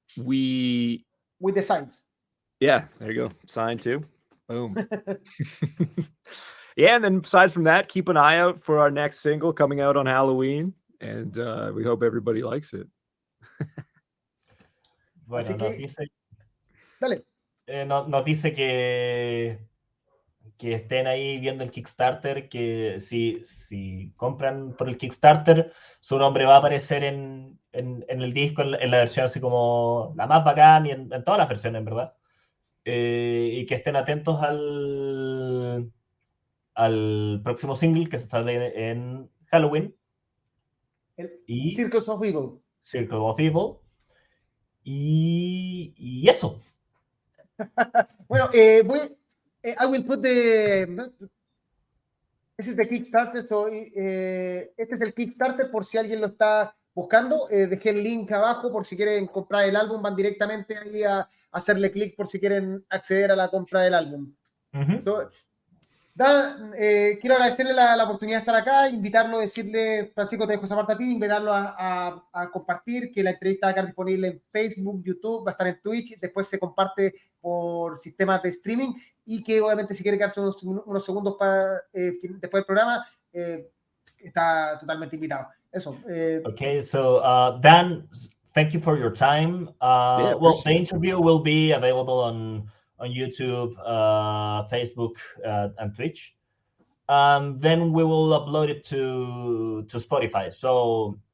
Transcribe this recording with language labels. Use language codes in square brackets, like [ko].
[en] with the signs. Yeah, there you go. Sign too. Boom. Yeah, and then aside from that, keep an eye out for our next single coming out on Halloween. And we hope everybody likes it. [es] Bueno, nos dice, dale. Nos dice que estén ahí viendo el Kickstarter, que si compran por el Kickstarter, su nombre va a aparecer en el disco, en la versión así como la más bacán y en todas las versiones, en verdad. Y que estén atentos al próximo single que se sale en Halloween. [en] Circle of Evil. [es] Circle of Evil. Y eso. Bueno, [en] I will put this is the Kickstarter. [es] So, este es el Kickstarter por si alguien lo está buscando. Dejé el link abajo por si quieren comprar el álbum. Van directamente ahí a hacerle clic por si quieren acceder a la compra del álbum. So, quiero agradecerle la oportunidad de estar acá, invitarlo, decirle, Francisco, te dejo esa parte a ti, invitarlo a compartir, que la entrevista va a estar disponible en Facebook, YouTube, va a estar en Twitch, después se comparte por sistemas de streaming y que obviamente si quiere quedarse unos segundos después del programa, está totalmente invitado. Eso. [en] Okay, so Dan, thank you for your time. Well, the interview will be available on YouTube, Facebook, and Twitch. Then we will upload it to Spotify. So